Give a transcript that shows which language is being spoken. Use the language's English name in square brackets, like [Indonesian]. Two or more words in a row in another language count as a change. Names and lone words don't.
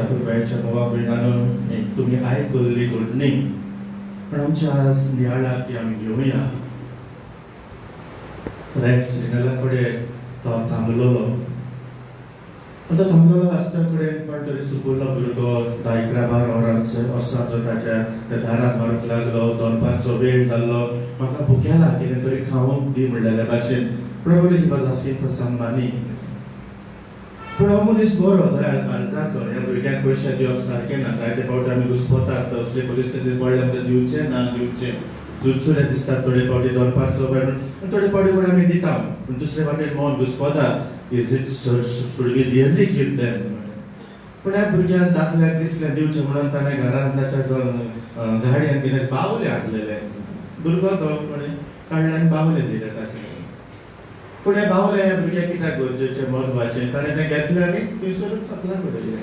[Konkani] पुरबायच्या भावा भयणांनो तुमी आयकल्ली घडणी पण आमच्या आज नियाळाक ती आमी घेवया रेड सिग्नला कडेन तो थांबलोलो. तो थांबलोलो आसतना कडेन कोण तरी सुकूल्लो भुरगो 10-11 वर्सांचो ताच्या त्या दाराक मारूंक लागलो. दनपारचो वेळ जाल्लो. म्हाका भुकेला कितें तरी खावंक दी म्हणलेल्या भाशेन. [English] Probably he was asking for some money. [Konkani] पूण हो मनीस बरो दयाळ काळजाचो. ह्या भुरग्याक पयशे दिवप सारकें ना. जायते फावटी आमी घुस्पतात. असले परिस्थितींत पडले म्हणटा दिवचे ना दिवचे. जुजचुरे दिसतात थोडे फावटी दनपारचो वेळ म्हणून थोडे फावटी पण आमी दिता. पूण दुसरे फावटी मन घुस्पता. [English] Is it should we really give them? [Konkani] पूण ह्या भुरग्याक दाखल्याक दिसलें दिवचें म्हणून ताणें घरांत ताच्या गाडयेन कितें बावले हाडलेले. भुरगो तो कोणें काडले आनी बावले दिले ताचे. पूण हे बावले ह्या भुरग्याक कित्याक गरजेचें म्हत्वाचें ताणें तें घेतलें आनी थंयसरूच सकलां पडयलें.